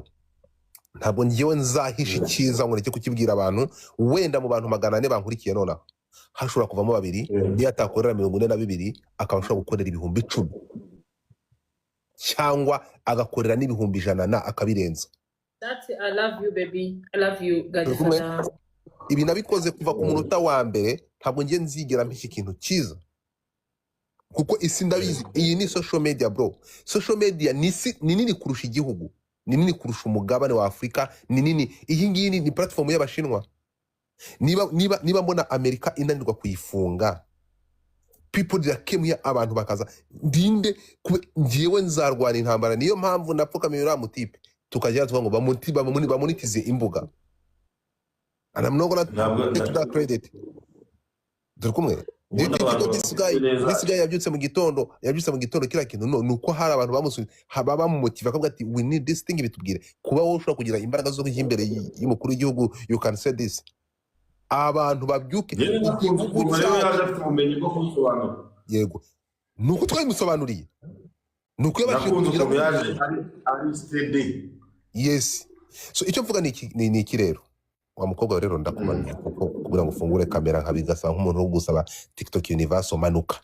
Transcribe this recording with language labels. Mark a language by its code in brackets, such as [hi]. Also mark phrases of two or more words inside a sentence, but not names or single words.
[rw] Ntabwo ngiyewe nzahisha icyiza ngo neke kukibwira abantu. Wenda mu bantu 400 bankurikiye nonaha hashobora kuvamo 2, iyo atakorera 42 akaba ashobora gukorera 10,000 cyangwa agakorera n'ibihumbi 100 akabirenza. [en] That's I love you baby, I love you Godfather. [rw] Ibi nabikoze kuva ku munota wa mbere, ntabwo ngiye nzigera mpisha ikintu cyiza kuko isi ndabizi. Iyi ni [en] social media [rw] bro. [en] Social media [rw] ni nini kurusha igihugu, ni nini kurusha umugabane wa Afrika, ni nini. Iyi ngiyi ni platform y'Abashinwa. Niba mbona Amerika inanirwa kuyifunga, [en] people that came here, [rw] abantu bakaza ndinde ngiyewe nzarwana intambara. Niyo mpamvu napfukamira uriya mutipe tukajya tuvuga ngo bamonetize imbuga. [en] And I'm not gonna take that credit. [rw] Dore kumwe [en] this guy [rw] yabyutse mu gitondo kira kintu nuko hari abantu bamusubiza bamumotiva akavuga ati [en] we need this thing. [rw] Bitubwire kuba wowe ushobora kugira imbaraga zo kujya imbere y'umukuru w'igihugu, [en] you can say this. [rw] Abantu babyuke igihugu yego nuko twabimusobanuriye, nuko yabashije kugira ari. [en] Yes. [rw] So icyo mvuga ni iki rero, wa mukobwa rero ndakumanuye kugira ngo ufungure kamera nkabigasa nk'umuntu wo gusaba TikTok universe manuka.